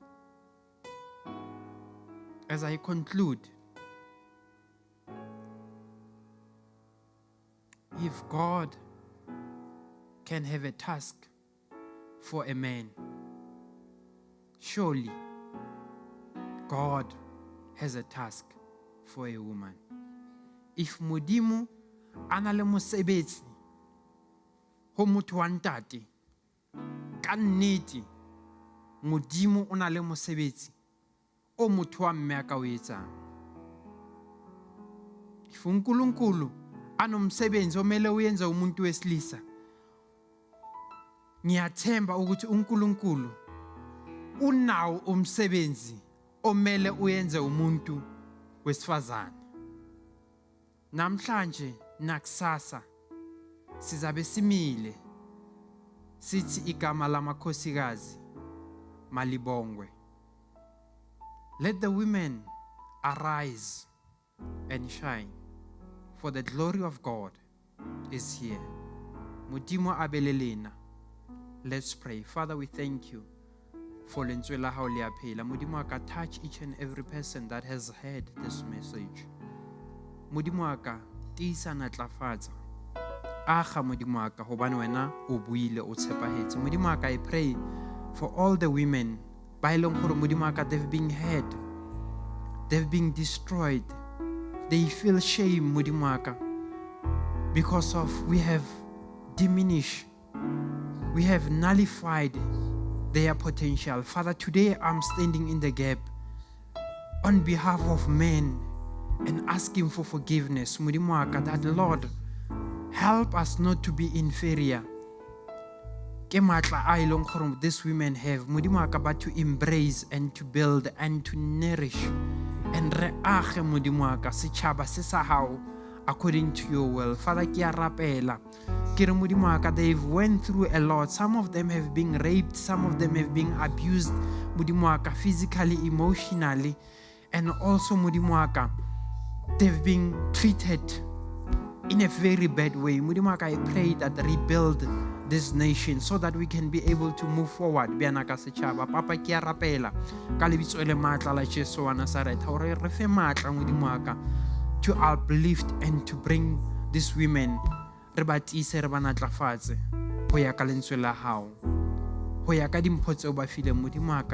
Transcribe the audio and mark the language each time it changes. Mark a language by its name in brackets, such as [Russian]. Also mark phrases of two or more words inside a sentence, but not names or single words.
[English] As I conclude, if God can have a task for a man, surely God has a task for a woman. [Southern Sotho] If Modimo ana le mosebetsi ho motho wa ntate, ka nnete Modimo o na le mosebetsi o motho wa mme a ka o etsang. [Zulu] If uNkulunkulu anomsebenzi omele uyenze umuntu wesilisa, ngiyathemba ukuthi uNkulunkulu unawo umsebenzi omele uyenze umuntu wesifazane. Namhlanje nakusasa sizabe simile sithi igama lamakhosikazi malibongwe. [English] Let the women arise and shine, for the glory of God is here. [Southern Sotho] Modimo abelelena. [English] Let's pray. Father, we thank you for [Southern Sotho] lentswe la hao le a phela. Modimo aka [English] touch each and every person that has heard this message. [Southern Sotho] Modimo aka tiisa natlafatsa. Aga Modimo aka hobane wena o buile o tshepahetse. Modimo aka [English] I pray for all the women [Southern Sotho] ba ileng gore Modimo aka [English] they've been hurt, they've been destroyed, they feel shame [Southern Sotho] Modimo aka [English] because of we have diminished, we have nullified their potential. Father, today I'm standing in the gap on behalf of men and asking for forgiveness. [Southern Sotho] Modimo aka [English] that Lord, help us not to be inferior. [Southern Sotho] Ke matla a ileng gore [English] these women have [Southern Sotho] Modimo aka [English] but to embrace and to build and to nourish and [Southern Sotho] re age Modimo aka setšhaba se sa hao [English] according to your will. Father, [Southern Sotho] ke a rapela ke re Modimo aka [English] they've went through a lot. Some of them have been raped, some of them have been abused [Southern Sotho] Modimo aka [English] physically, emotionally, and also [Southern Sotho] Modimo aka [English] they've been treated in a very bad way. [Southern Sotho] Modimo aka [English] I pray that rebuild this nation so that we can be able to move forward. [Southern Sotho] Bianaka setšhaba papa ke a rapela ka lebitso le matla la Jesu wa Nazareth hore re fe matla Modimo aka [English] to uplift and to bring these women [Southern Sotho] re batise re ba natlafatse ho ya ka lentswe la hao, ho ya ka dimpho tseo ba fileng Modimo aka.